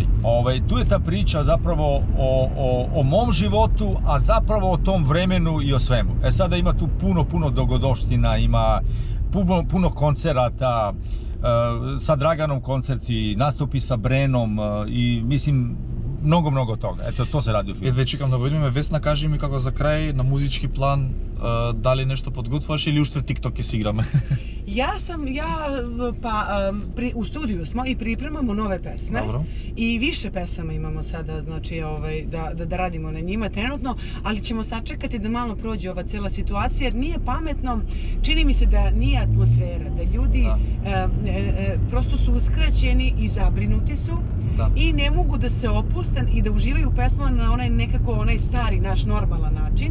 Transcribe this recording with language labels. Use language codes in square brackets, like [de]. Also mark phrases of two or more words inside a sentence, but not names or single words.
[sr] Tu je ta priča zapravo o mom životu, a zapravo o tom vremenu i o svemu. Sada ima tu puno dogodoština, ima puno koncerata, sa Draganom koncerti, nastupi sa Brenom i mislim mnogo toga. Eto, to se radi u filmu. [mk] Едва чекам да го видиме. Весна, кажи ми како за крај на музички план, дали нешто подготваш или уште TikTok ќе си играме? [sr] U studiju smo i pripremamo nove pesme. Dobro. I više pesama imamo sada, znači da radimo na njima trenutno, ali ćemo sačekati da malo prođe ova cijela situacija jer nije pametno, čini mi se da nije atmosfera, da ljudi prosto su uskraćeni i zabrinuti su i ne mogu da se opuste i da uživaju u pesmama na onaj stari naš normalan način.